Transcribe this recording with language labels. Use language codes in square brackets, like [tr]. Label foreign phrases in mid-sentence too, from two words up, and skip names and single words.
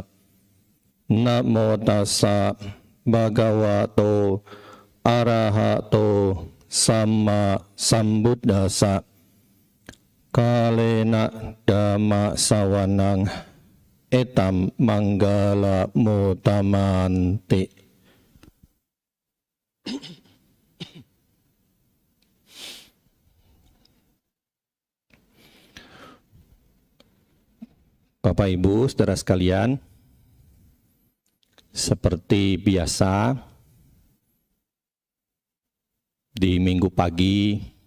[pi] Namo tassa bhagavato arahato samma sambuddhassa. Kalena dhamma sawanang etam manggala mutamanti. [id] Bapak Ibu, saudara sekalian, seperti biasa di minggu pagi